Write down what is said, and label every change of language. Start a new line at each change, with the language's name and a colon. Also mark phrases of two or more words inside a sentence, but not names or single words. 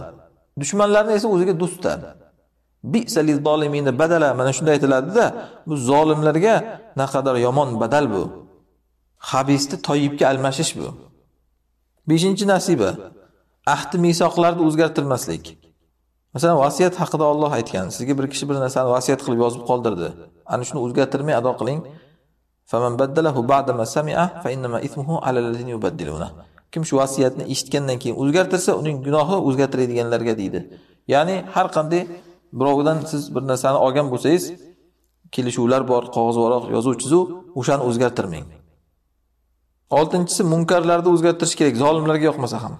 Uzbek: Dushmanlarni esa o'ziga do'st tutadi.
Arabic: بئس للظالمين بدلا,
Uzbek: mana shunday aytiladi-da, bu zolimlarga naqadar yomon badal bu. Xabisni toyibga almashish bu. 5-nasiba. Ahd misoqlarni o'zgartirmaslik. Masalan, vasiyat haqida Alloh aytgan. Sizga bir kishi bir narsani vasiyat qilib yozib qoldirdi. Ana shuni o'zgartirmay ado qiling.
Arabic: فمن بدله بعد ما سمعه فإنما إثمه على الذين يبدلون.
Uzbek: Kim shu vasiyatni eshitgandan keyin o'zgartirsa, uning gunohi o'zgartiradiganlarga deydi. Ya'ni har qanday birovdan siz bir narsani olgan bo'lsangiz, kelishuvlar bor, qog'ozvaroq yozuv-chizuv, o'shani o'zgartirmang. 6-si munkarlarni o'zgartirish kerak, zolimlarga yoqmasa ham.